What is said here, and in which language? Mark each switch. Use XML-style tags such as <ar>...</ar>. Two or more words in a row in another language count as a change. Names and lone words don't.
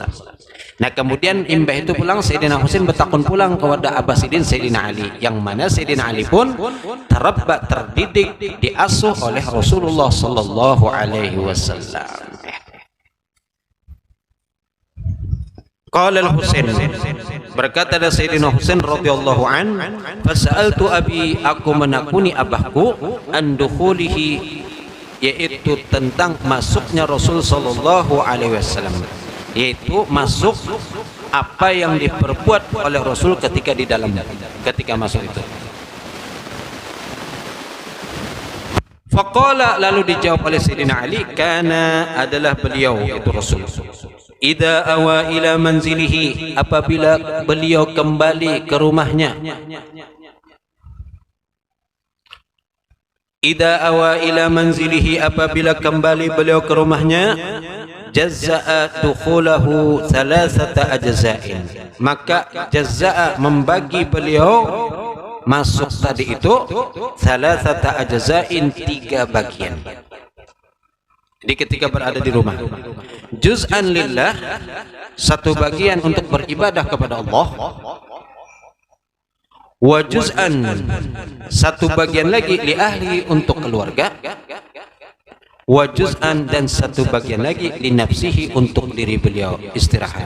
<id>Nah kemudian imbah itu pulang, Sayyidina Husain bertakun pulang kepada Abbasidin Sayyidina Ali, yang mana Sayyidina Ali pun terabba, terdidik, diasuh oleh Rasulullah</id> <ar>صلى الله عليه وسلم. قال الحسين,</ar> <id>berkata ada</id> <ar>Sayyidina Husain رضي الله عنه، فسألت أبي,</ar> <id>aku menakuni abahku,</id> <ar>عن دخوله,</ar> <id>yaitu tentang masuknya Rasul</id> <ar>صلى الله عليه وسلم,</ar> <id>yaitu masuk apa yang diperbuat oleh Rasul ketika di dalam, ketika masuk itu. Faqala, lalu dijawab oleh Sayyidina Ali, kana, adalah beliau itu Rasul,</id> <ar>إذا أوى إلى منزله,</ar> <id>apabila beliau kembali ke rumahnya,</id> <ar>إذا أوى إلى منزله,</ar> <id>apabila kembali beliau ke rumahnya,</id> <ar>جزأ دخوله ثلاثة أجزاء,</ar> <id>maka jazza'a membagi beliau masuk tadi itu</id> <ar>ثلاثة أجزاء,</ar> <id>3 bagian. Jadi ketika berada di rumah,</id> <ar>جزءا لله,</ar> <id>1 bagian untuk beribadah kepada Allah,</id> <ar>وجزءا,</ar> <id>1 bagian lagi</id> <ar>لأهله,</ar> <id>untuk keluarga,</id> <ar>وجزءا,</ar> <id>dan 1 bagian lagi</id> <ar>لنفسه,</ar> <id>untuk diri beliau istirahat.</id>